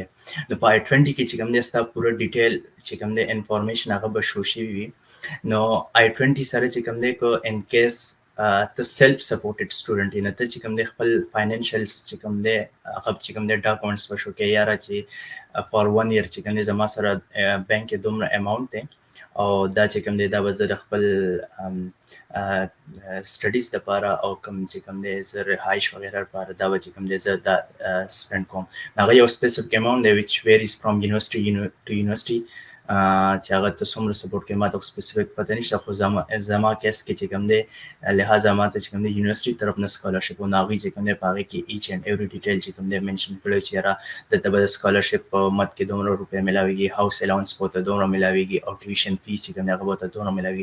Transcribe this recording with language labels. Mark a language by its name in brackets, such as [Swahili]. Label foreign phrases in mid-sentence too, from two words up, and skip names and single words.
[Pashto] نو په I-20 کې چې کوم دی ستا پوره ډیټیل چې کوم دی انفارمیشن هغه به شو شوي وي. نو I-20 سره چې کوم دی که [English] in case [Pashto] ته [English] self supported student [Pashto] یې نه ته چې کوم دی خپل فاینانشلس چې کوم دی هغه چې کوم دی ډاکومنټس به شو کوې یاره چې [English] for 1 year [Pashto] چې کوم دی زما سره بینک کې دومره اماونټ دی او دا چې کوم دی دا به زه د خپل سټډیز دپاره او کوم چې کوم دی زه رهایش وغیره لپاره دا به چې کوم دی زه دا سپینډ کوم. هغه یو [English] specific amount [Pashto] دی [English] which varies from university to university [Pashto] چې هغه ته څومره سپورټ کوي ما ته سپیسیفیک پته نشته خو زما کیس کې چې کوم دی لہٰذا ما ته چې کوم دی یونیورسټي طرف نه سکالرشپ او هغوی چې کوم دی په هغې کې [English] each and every detail [Pashto] چې کوم دی مینشن کړی چې یاره دلته به د سکالرشپ په مد کې دومره روپۍ میلاویږي [English] house allowance [Pashto] به ورته دومره میلاویږي او [English] tuition fee [Pashto] چې کوم دی هغه به ورته دومره میلاویږي.